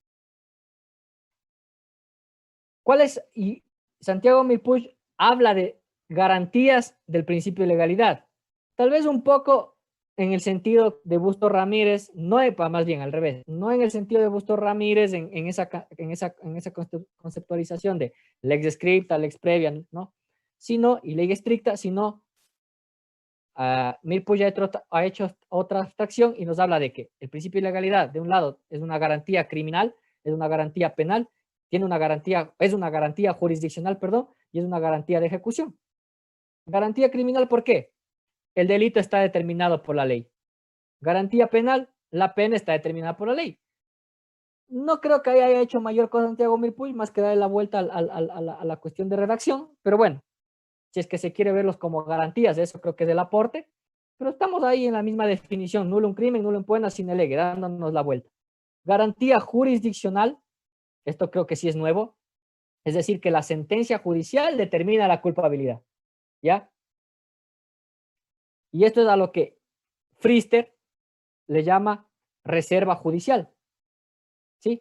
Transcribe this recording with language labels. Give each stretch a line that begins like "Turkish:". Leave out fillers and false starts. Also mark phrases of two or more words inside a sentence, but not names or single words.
Spanish: Y Santiago Milpuy habla de garantías del principio de legalidad. Tal vez un poco en el sentido de Busto Ramírez, más bien al revés, no en el sentido de Busto Ramírez en esa conceptualización de
Latin: lex scripta, lex previa,
Spanish: ¿no? Y ley estricta, sino Milpuy ha hecho otra abstracción y nos habla de que el principio de legalidad, de un lado, es una garantía criminal, es una garantía penal, es una garantía jurisdiccional, perdón, y es una garantía de ejecución. Garantía criminal, ¿por qué? El delito está determinado por la ley. Garantía penal, la pena está determinada por la ley. No creo que haya hecho mayor cosa Santiago Milpuy, más que darle la vuelta a la cuestión de redacción, pero bueno, si es que se quiere verlos como garantías, eso creo que es el aporte, pero estamos ahí en la misma definición,
Latin: nulo un crimen, nulo impugna sine lege,
Spanish: dándonos la vuelta. Garantía jurisdiccional, esto creo que sí es nuevo, es decir, que la sentencia judicial determina la culpabilidad, ¿ya? Y esto es a lo que Frister le llama reserva judicial, ¿sí?